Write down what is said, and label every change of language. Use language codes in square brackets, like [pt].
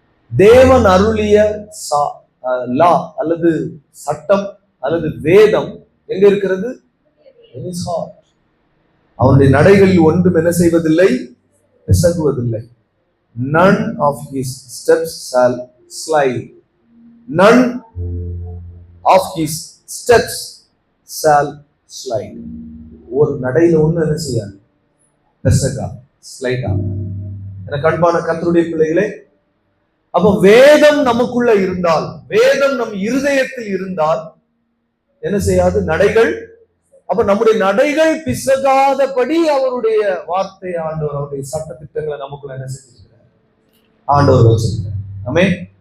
[ta] தேவன் அருளிய லா அல்லது சட்டம் அல்லது வேதம் எங்க இருக்கிறது? [en] in his heart. [ta] அவனுடைய நடைகளில் ஒன்றும் என்ன செய்வதில்லை, பிசகுவதில்லை. [en] None of his steps shall slide. None of his steps shall slide. [ta] ஒரு நடையில ஒண்ணு என்ன செய்யாது, பிசகா, ஸ்லைடா. எனக்கு அன்பான கர்த்தருடைய பிள்ளைகளே, அப்ப வேதம் நமக்குள்ள இருந்தால், வேதம் நம் இருதயத்தில் இருந்தால் என்ன செய்யாது, நடைகள். அப்ப நம்முடைய நடைகள் பிசகாதபடி அவருடைய வார்த்தை, ஆண்டவர் அவருடைய சட்ட திட்டங்களை நமக்குள்ள என்ன செஞ்சிருக்கிறார், ஆண்டவர் வச்சிருக்கிறார். ஆமென்.